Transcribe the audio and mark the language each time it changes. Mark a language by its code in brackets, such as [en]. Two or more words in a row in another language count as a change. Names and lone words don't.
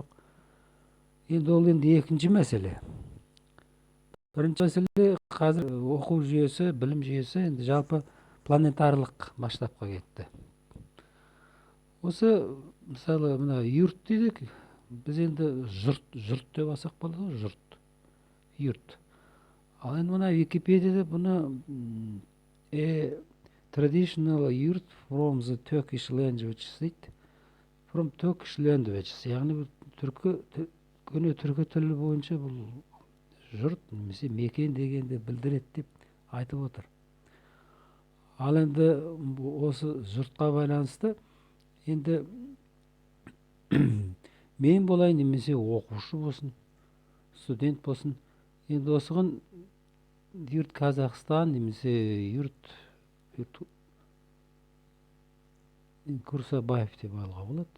[kk] Енді ол енді екінші мәселе. Бірінші мәселе қазір оқу жүйесі, білім жүйесі енді жалпы планетарлық масштабқа кетті. Осы мысалы мына юрт дедік, біз енді жұрт деп алсақ болады, жұрт, юрт. Ал енді мына Википедияда бұны [en] traditional yurt from the Turkish language [kk] дейді. [en] From Turkish language, [kk] яғни көне түркі тілі бойынша бұл жұрт немесе мекен дегенді білдіреді деп айтып отыр. Ал енді осы жұртқа байланысты енді мен болайын немесе оқушы болсын, студент болсын, енді осыған юрт Қазақстан немесе юрт Курсабаев деп алға болады.